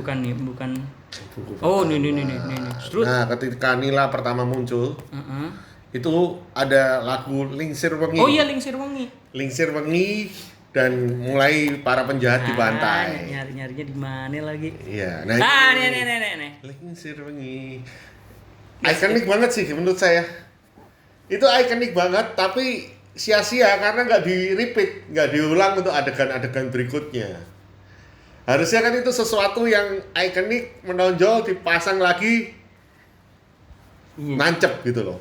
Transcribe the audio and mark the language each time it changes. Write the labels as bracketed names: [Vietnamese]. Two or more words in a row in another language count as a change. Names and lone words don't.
[Indonesian] Oh, pertama. ini. Terus? Nah, ketika Nila pertama muncul, itu ada lagu Lingsir Wengi. Oh iya, Lingsir Wengi. Lingsir Wengi dan mulai para penjahat dibantai. Nyarinya di mana lagi? Iya. Nih. Lingsir Wengi. Ikonik banget sih menurut saya. Itu ikonik banget, tapi sia-sia karena nggak di-repeat, nggak diulang untuk adegan-adegan berikutnya. Harusnya kan itu sesuatu yang ikonik, menonjol, dipasang lagi, nancep gitu loh.